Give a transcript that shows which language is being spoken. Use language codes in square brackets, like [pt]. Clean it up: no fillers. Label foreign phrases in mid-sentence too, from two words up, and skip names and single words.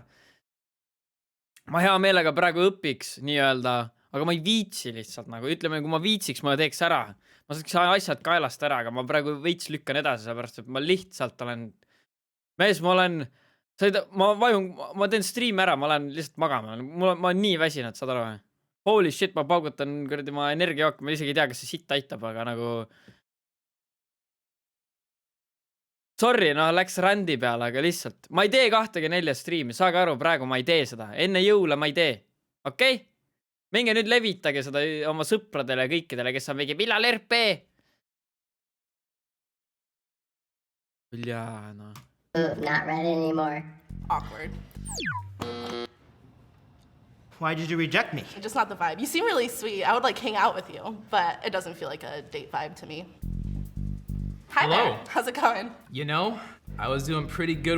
[et] Ma hea meelega praegu õpiks nii-öelda, aga ma ei viitsi lihtsalt nagu, ütleme, kui ma viitsiks, ma teeks ära. Ma saaks asjad kaelast ära, aga ma praegu veits lükkan edasi, sellepärast, et ma lihtsalt olen... Mees, ma teen stream ära, ma lähen lihtsalt magama. Ma olen nii väsinud, saad aru või? [en] Holy shit, [et] ma paugutan kuradi ma energiajook, ma isegi ei tea, kas see sitt aitab, aga nagu... Sorry, no läks rändi peale, aga lihtsalt... Ma ei tee 24 streami, saage aru, praegu ma ei tee seda. Enne jõule ma ei tee. Okei? Minge nüüd levitage seda oma sõpradele ja kõikidele, kes on mingi millal RP? Jaa, no... [en] Ooh, not red anymore. Awkward. Why did you reject me? Just not the vibe. You seem really sweet. I would like hang out with you, but it doesn't feel like a date vibe to me. Hi Hello. there. How's it going? You know, I was doing pretty good.